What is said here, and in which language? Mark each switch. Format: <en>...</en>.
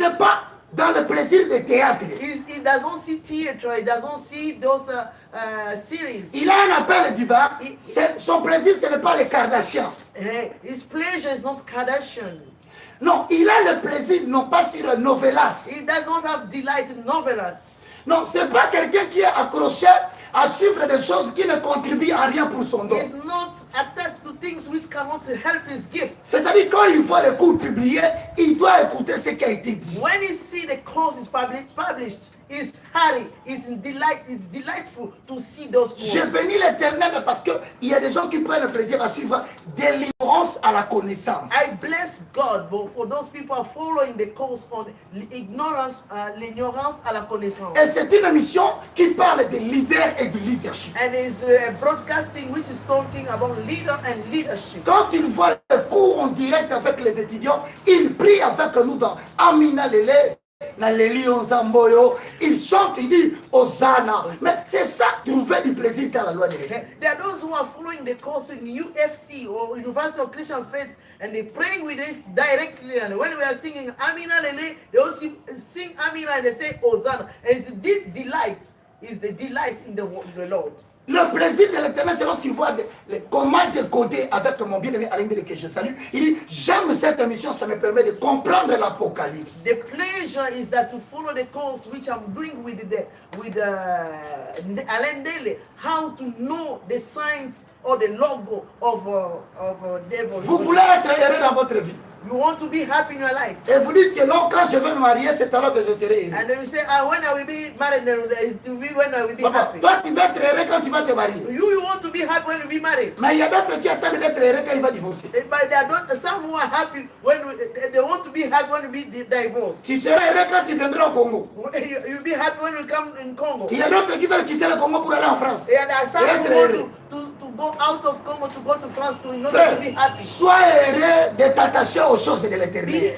<fr>n'est pas dans le plaisir de théâtre.</fr> <en>he doesn't see theater, he doesn't see those series.</en> <fr>Il a un appel divin. Son plaisir, ce n'est pas les Kardashians.</fr> <en>His pleasure is not Kardashian.</en> <fr>Non, il a le plaisir, non pas sur novelas.</fr> <en>He does not have delight in novellas.</en> <fr>Non, ce n'est pas quelqu'un qui est accroché à suivre des choses qui ne contribuent à rien pour son don.</fr> <en>He's not attached to things which cannot help his gift.</en> <fr>C'est-à-dire, quand il voit les cours publiés, il doit écouter ce qui a été dit.</fr> <en>When he see the courses published, it's happy, it's delightful to see those courses.</en> <fr>Je bénis l'Éternel parce qu'il y a des gens qui prennent plaisir à suivre délivrance à la connaissance.</fr> <en>I bless God for those people are following the course on</en> <fr>l'ignorance à la connaissance. Et c'est une émission qui parle de leader et de leadership.</fr> <en>And it's a broadcasting which is talking about leader and leadership.</en> <fr>Quand il voit le cours en direct avec les étudiants, il prie avec nous dans Amina Lele, Naleli Zamboyo, il chante, il dit Hosanna. Mais c'est ça, trouver du plaisir dans la loi de l'Éternel.</fr> <en>There are those who are following the course in UFC or University of Christian Faith and they praying with us directly. And when we are singing Amina Lele, they also sing Amina and they say Hosanna. And this delight is the delight in the Lord.</en> <fr>Le plaisir de l'Éternel, c'est lorsqu'il voit comment décoder avec mon bien-aimé Alain Bélé que je salue. Il dit, j'aime cette émission, ça me permet de comprendre l'Apocalypse.</fr> <en>The pleasure is that to follow the course which I'm doing with Alain Dele, how to know the signs or the logo of devil.</en> <fr>Vous voulez être heureux dans votre vie.</fr> <en>You want to be happy in your life.</en> <fr>Et vous dites que non, quand je vais me marier, c'est alors que je serai heureux.</fr> <en>And then you say, when I will be married, it will be when I will be</en> <fr>Papa,</fr> <en>happy.</en> <fr>toi, tu vas être heureux quand tu vas te marier.</fr> <en>You want to be happy when you be married.</en> <fr>Mais il y a d'autres qui attendent d'être heureux quand il va divorcer.</fr> <en>But there are some who are happy when they want to be happy when you be divorced.</en> <fr>Tu seras heureux quand tu viendras au Congo.</fr> <en>You'll be happy when you come in Congo.</en> <fr>Il y a d'autres qui veulent quitter le Congo pour aller en France.</fr> <en>And there are some</en> <fr>Et être</fr> <en>who want</en> <fr>heureux.</fr> <en>to go out of Congo to go to France in order</en> <fr>Frère,</fr> <en>to be happy.</en> <fr>sois heureux de t'attacher aux choses de l'Éternel.</fr>